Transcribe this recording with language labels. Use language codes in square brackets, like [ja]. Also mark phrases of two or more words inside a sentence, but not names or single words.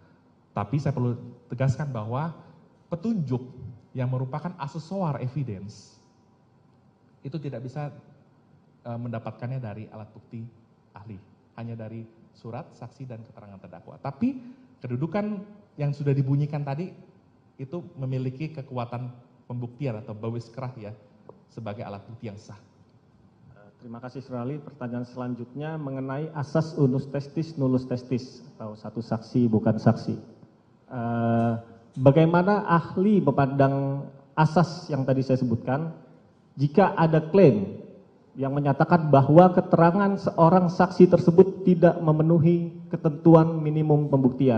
[id] Tapi saya perlu tegaskan bahwa petunjuk yang merupakan aksesoar evidence itu tidak bisa mendapatkannya dari alat bukti ahli, hanya dari surat, saksi, dan keterangan terdakwa. Tapi kedudukan yang sudah dibunyikan tadi itu memiliki kekuatan pembuktian atau bawis kerah ya sebagai alat bukti yang sah. Terima kasih Surali. Pertanyaan selanjutnya mengenai asas [la] unus testis nullus testis [id] atau satu saksi bukan saksi. Bagaimana ahli memandang asas yang tadi saya sebutkan jika ada klaim yang menyatakan bahwa keterangan seorang saksi tersebut tidak memenuhi ketentuan minimum pembuktian?